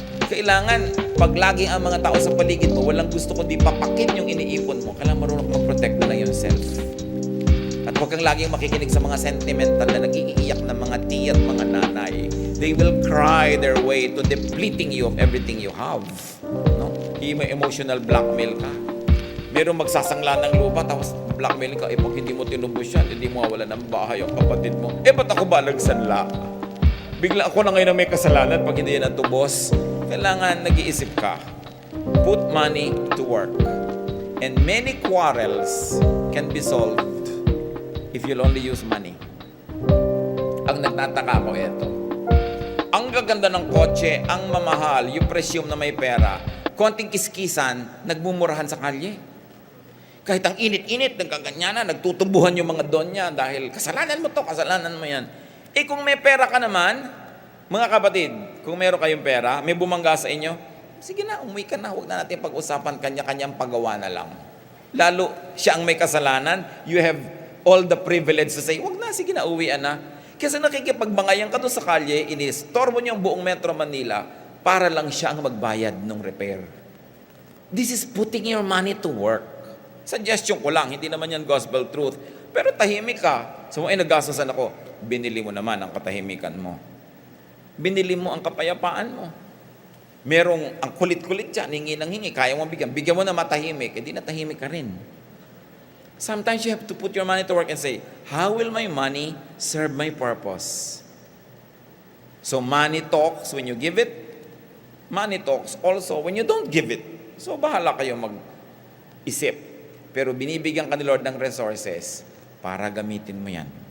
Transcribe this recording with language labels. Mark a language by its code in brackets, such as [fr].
[tl] Kailangan, pag laging ang mga tao sa paligid mo, walang gusto kundi papakin yung iniipon mo. Kailangan marunong mag-protect na lang yourself. At huwag kang laging makikinig sa mga sentimental na nag-iiyak ng mga tiya at mga nanay. [en] They will cry their way to depleting you of everything you have. No? [tl] May emotional blackmail ka. Merong magsasangla ng lupa, tapos blackmail ka. Pag hindi mo tinubos yan, hindi mo mawala ng bahay ang kapatid mo. Ba't ako ba nagsanla? Bigla ako na ngayon na may kasalanan pag hindi yan natubos. Kailangan nag-iisip ka. [en] Put money to work. And many quarrels can be solved if you'll only use money. [tl] Ang nagtataka ko ito. Ang gaganda ng kotse, ang mamahal, yung presyum na may pera, konting kiskisan, nagmumurahan sa kalye. Kahit ang init-init, nagkaganyanan, nagtutubuhan yung mga donya dahil kasalanan mo to, kasalanan mo yan. Kung may pera ka naman, mga kapatid, kung meron kayong pera, may bumangga sa inyo, sige na, umuwi ka na, huwag na natin pag-usapan, kanya-kanyang pagawa na lang. Lalo, siya ang may kasalanan, [en] you have all the privilege to say, [tl] wag na, sige na, uwian na. Kasi nakikipagbangayan ka doon sa kalye, inistorbo niyo ang buong Metro Manila para lang siya ang magbayad ng repair. [en] This is putting your money to work. [tl] Suggestion ko lang, hindi naman yan gospel truth. Pero tahimik ka. So, ay naggasasan ako. Binili mo naman ang katahimikan mo. Binili mo ang kapayapaan mo. Merong ang kulit-kulit dyan, hingi ng hingi, kaya mo bigyan. Bigyan mo na matahimik, di natahimik ka rin. [en] Sometimes you have to put your money to work and say, how will my money serve my purpose? So money talks when you give it. Money talks also when you don't give it. [tl] So bahala kayo mag-isip. Pero binibigyan ka ni Lord ng resources para gamitin mo yan.